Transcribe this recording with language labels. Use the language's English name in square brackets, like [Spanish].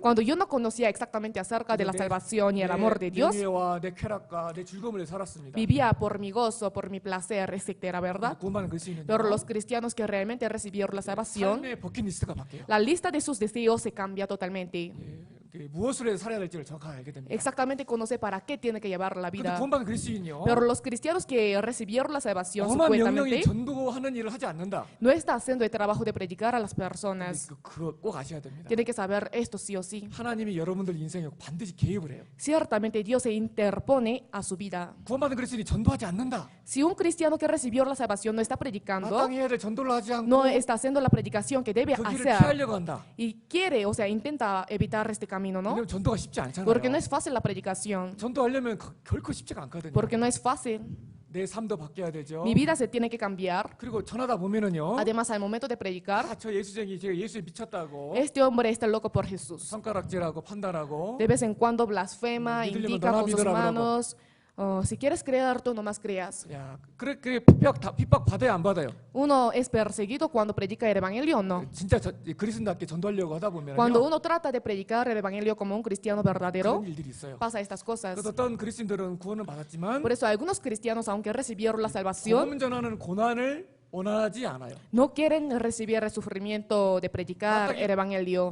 [Spanish] Cuando yo no conocía exactamente acerca de la salvación y el amor de Dios, [Korean] 명예와 내 쾌락과 내 즐거움을 살았습니다. [Spanish] vivía por mi gozo, por mi placer, etcétera, ¿verdad? [Korean] 구원받은 그리스도인은 [Spanish] Pero los cristianos que realmente recibieron la salvación, [Korean] 삶의 버킷리스트가 바뀌어요. [Spanish] la lista de sus deseos se cambia totalmente. [Korean] 무엇으로 해서 살아야 될지를 정확하게 알게 됩니다. [Spanish] Exactamente conoce para qué tiene que llevar la [Korean] 근데 [Spanish] vida. [Korean] 구원받은 그리스도인요. [Spanish] Pero los cristianos que recibieron la salvación [Korean] 엄한 명령이 전도하는 일을 하지 않는다. [Spanish] no está haciendo el trabajo de predicar a las personas. [Korean] 그거 꼭 아셔야 됩니다. [Spanish] Tiene que saber esto sí o sí. [Korean] 하나님이 여러분들 인생에 반드시 개입을 해요. [Spanish] Ciertamente Dios se interpone a su vida. [Korean] 구원받은 그리스도인이 전도하지 않는다. [Spanish] Si un cristiano que recibió la salvación no está predicando, [Korean] 마땅히 해야 될 전도를 하지 않고 [Spanish] no está haciendo la predicación que debe [Korean] 그 길을 [Spanish] hacer [Korean] 피하려고 한다. [Spanish] y quiere, o sea, intenta evitar este camino, ¿no? [Korean] 왜냐면 전도가 쉽지 않잖아요. [Spanish] Porque no es fácil la predicación, [Korean] 전도하려면 결코 쉽지가 않거든요. [Spanish] porque no es fácil. [Korean] 내 삶도 바뀌어야 되죠. [Spanish] Mi vida se tiene que cambiar. [Korean] 그리고 전하다 보면은요. [Spanish] Además, al momento de predicar, [Korean] 저 예수쟁이 제가 예수에 미쳤다고 [Spanish] este hombre está loco por Jesús. [Korean] 손가락질하고 판단하고 [Spanish] De vez en cuando blasfema, [Korean] 믿으려면 [Spanish] indica [Korean] 너나 [Spanish] con sus [Korean] 믿어라 [Spanish] manos. Si quieres creer, tú nomás creas. [Korean] 야, 그래 핍박 받아야 안 받아요. [Spanish] Uno es perseguido cuando predica el evangelio o no. [Korean] 진짜 그리스도인답게 전도하려고 하다 보면요. [Spanish] Cuando uno trata de predicar el evangelio como un cristiano verdadero, [Korean] 그런 일들이 있어요. [Spanish] pasa estas cosas. [Korean] 그래서 어떤 그리스도인들은 구원을 받았지만 [Spanish] Por eso algunos cristianos, aunque recibieron la salvación, [Korean] 복음 전하는 고난을 원하지 않아요. [Spanish] no quieren recibir el sufrimiento de predicar el evangelio.